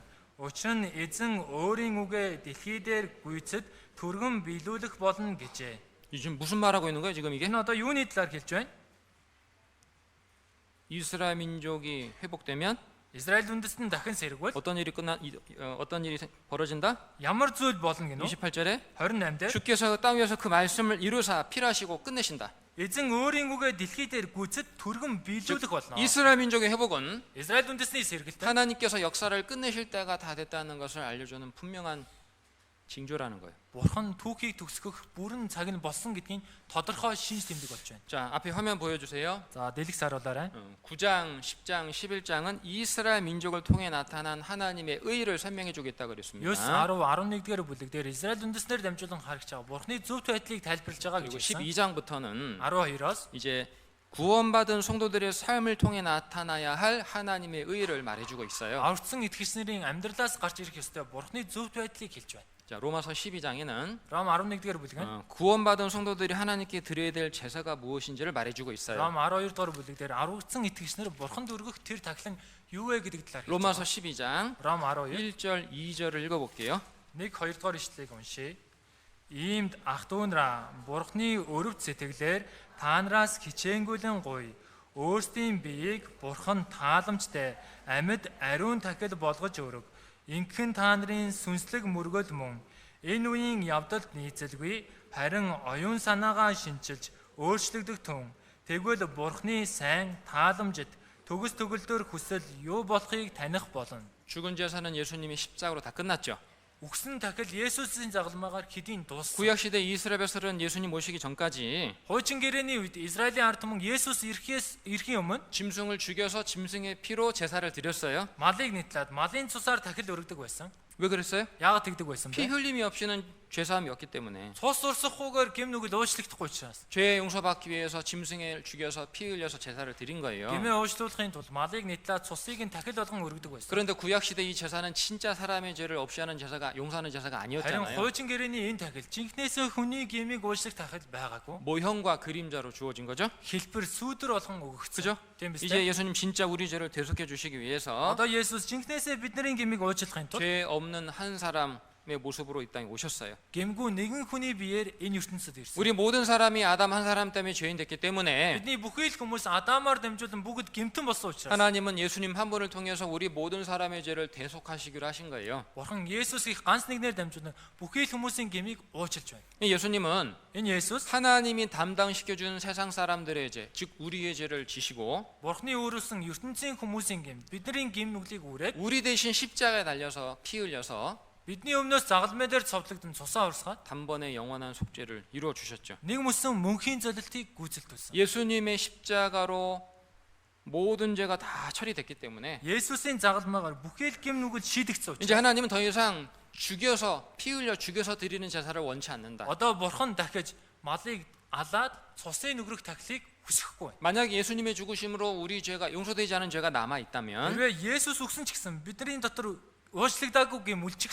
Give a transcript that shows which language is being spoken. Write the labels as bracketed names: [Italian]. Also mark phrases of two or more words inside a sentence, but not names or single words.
[Mongolian] Учир нь эзэн өөрийн үгээ дэлхий дээр гүйцэд түргэн биелүүлэх болно гэжээ. [Korean] 이 지금 무슨 말하고 있는 거예요? 지금 이게 [Mongolian] Энэ одоо юуны талаар хэлж байна? [Korean] 이스라엘 민족이 회복되면 [Mongolian] Израиль үндэстэн дахин сэргвэл [Korean] 어떤 일이 벌어진다? [Mongolian] ямар зүйл болно гинэ үү? [Korean] 28절에 [Mongolian] 28 дээр [Korean] 주께서 땅 위에서 그 말씀을 이루사 필하시고 끝내신다. [Mongolian] эзэн өөрийн үгээ дэлхий дээр гүйцэд түргэн биелүүлэх болно. [Korean] 이스라엘 민족의 회복은 [Mongolian] Израиль үндэстний сэргэлт [Korean] 하나님께서 역사를 끝내실 때가 다 됐다는 것을 알려주는 분명한 징조라는 거예요. [Mongolian] бурхан түүхийг төгсгөх бүрэн цаг нь болсон гэдгийг тодорхой шинж тэмдэг болж байна. [Korean] 자, 앞에 화면 보여주세요. [Mongolian] За дэлгэх саруулаарай. [Korean] 9장, 10장, 11장은 이스라엘 민족을 통해 나타난 하나님의 의를 설명해 주겠다 [Mongolian] 9, [Korean] 그랬습니다. [Mongolian] 10, 11-р бүлэг дээр Израиль үндэснээр дамжуулан харагч байгаа бурхны зөв байдлыг тайлбарлаж байгаа гэж [Korean] 그리고 [Mongolian] хэлсэн. [Korean] 12장부터는 [Mongolian] 12-оос [Korean] 이제 구원받은 성도들의 삶을 통해 나타나야 할 하나님의 의를 말해주고 있어요. [Mongolian] аврагдсан итгэгчнэрийн амьдралаас гарч ирэх ёстой бурхны зөв байдлыг хэлж байна. [Korean] 자, 로마서 12장에는 [Mongolian] Ром 11-р бүлэг нь [Korean] 구원받은 성도들이 하나님께 드려야 될 제사가 무엇인지를 말해주고 있어요. [Mongolian] Ром 12-р бүлэг дээр аврагдсан итгэгчнэр бурханд өргөх тэр тахилан юу вэ гэдэг талаар хэлж [Korean] 로마서 [Mongolian] байна. [Korean] 12장 [Mongolian] Ром 12 [Korean] 1절 2절을 읽어볼게요. [Mongolian] 1, 2-р ишлэлийг уншия. Иймд ах дүүнраа бурхны өрөвд сэтгэлээр та нараас хичээнгүйлэн гуй. Өөрсдийн биеийг бурхан тааламжтай амьд ариун тахил болгож өрөг. Ингэн та нарын сүнслэг мөргөл мөн энэ үеийн явдалд нийцэлгүй харин оюун санаагаа шинчилж өөрчлөгдөх тун. Тэгвэл бурхны сайн тааламжид төгс төгөлдөр хүсэл юу болохыг таних болно. [Korean] 죽은 제사는 예수님이 십자가로 다 끝났죠. [Mongolian] Үгсэн тахил Есүсийн загалмаагаар хэдийн дууссан. [Korean] 구약 시대 이스라엘 백성은 예수님 모시기 전까지 [Mongolian] Хуучин гэрээний үед Израилийн ард түмэн Есүс ирэхийн өмнө [Korean] 짐승을 죽여서 짐승의 피로 제사를 드렸어요. [Mongolian] малыг нитлээд малын цусаар тахил өргөдөг байсан. [Korean] 왜 그랬어요? [Mongolian] Яагаад тэгдэг байсан [Korean] 피 [Mongolian] бэ? [Korean] 흘림이 없이는 죄사함이 없기 때문에 [Mongolian] Цус урсахгүйгээр гэм нүгэл уучлагдахгүй учраас. [Korean] 죄 용서받기 위해서 짐승을 죽여서 피 흘려서 제사를 드린 거예요. [Mongolian] Гэмээ уучлуулахын тулд малыг нитлээд цусыг нь тахил болгон өргөдөг байсан. [Korean] 그런데 구약 시대 이 제사는 진짜 사람의 죄를 없이 하는 제사가 용서하는 제사가 [Mongolian] Харин [Korean] 아니었잖아요. [Mongolian] хуучин гэрээний энэ тахил жинхнээсээ хүний гэмийг уучлах тахил байгаагүй. [Korean] 모형과 그림자로 주어진 거죠. [Mongolian] Хэлбэр сүүдэр болгон [Korean] 그죠? [Mongolian] өгөгдсөн. Тийм биз [Korean] 이제 [Mongolian] дээ. [Korean] 예수님 진짜 우리 죄를 대속해 주시기 위해서 [Mongolian] Одоо Есүс жинхнээсээ бидний гэмийг уучлахын тулд [Korean] 죄 없는 한 사람 모습으로 이 땅에 오셨어요. [Mongolian] Гэмгүй нэгэн хүний биеэр энэ ертөнцид ирсэн. [Korean] 우리 모든 사람이 아담 한 사람 때문에 죄인 됐기 때문에 [Mongolian] Бидний бүхий л хүмүүс Адамаар дамжуулан бүгд гэмтэн болсон учраас [Korean] 하나님은 예수님 한 분을 통해서 우리 모든 사람의 죄를 대속하시기로 하신 거예요. [Mongolian] Бурхан Есүс их ганц нэгнээр дамжуулан бүхий л хүмүүсийн гэмийг уучлж байна. [Korean] 예수님은 [Mongolian] Энэ Есүс [Korean] 하나님이 담당시켜준 세상 사람들의 죄, 즉 우리의 죄를 지시고 [Mongolian] Бурханы өөрөөсөн ертөнцийн хүмүүсийн гэм бидний гэм нүглийг үүрээд [Korean] 우리 대신 십자가에 달려서 피 흘려서 [Mongolian] бидний өмнөөс загалмай дээр цовдлогдсон цусаа урсгаад [Korean] 단번에 영원한 속죄를 이루어 주셨죠. [Mongolian] нэг мөсөн мөнхийн золилтыг гүйцэлдүүлсэн. [Korean] 예수님의 십자가로 모든 죄가 다 처리됐기 때문에 [Mongolian] Есүсийн загалмайгаар бүхий л гэм нүгэл шийдэгдсэн [Korean] 이제 [Mongolian] учраас [Korean] 하나님은 더 이상 죽여서 피 흘려 죽여서 드리는 제사를 원치 않는다. [Mongolian] одоо Бурхан дахиж малыг алаад цусын нүгрэх тахлыг хүсэхгүй. [Korean] 만약 예수님의 죽으심으로 우리 죄가 용서되지 않은 죄가 남아 있다면 [Mongolian] Хэрвээ Есүс өгсөн ч гэсэн бидний дотор уучлагдаагүй гэм үлчихсэн бол